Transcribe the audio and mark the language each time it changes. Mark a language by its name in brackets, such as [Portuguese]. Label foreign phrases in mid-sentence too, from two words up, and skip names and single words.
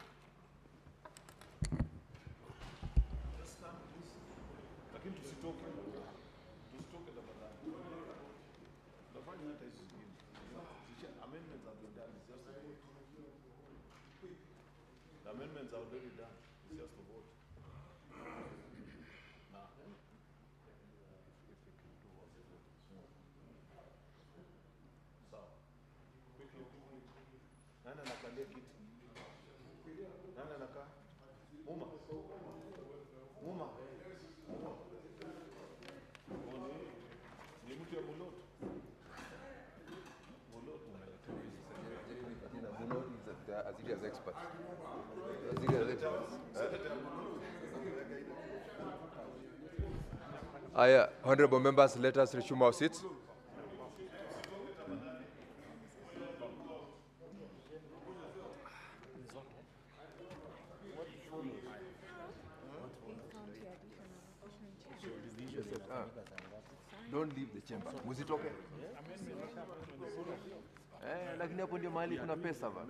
[English] Amendments are already done. It's just a vote. [Swahili] Nani anakalia kiti? Nani anakaa? Muma. Muma. Ni mtu ya Mulot. Mulot [English] Mulot is as it as expert. Honorable members, let us resume our seats. Don't leave the chamber. [Swahili] Msitoke. Lakini hapo ndio mahali kuna pesa bana.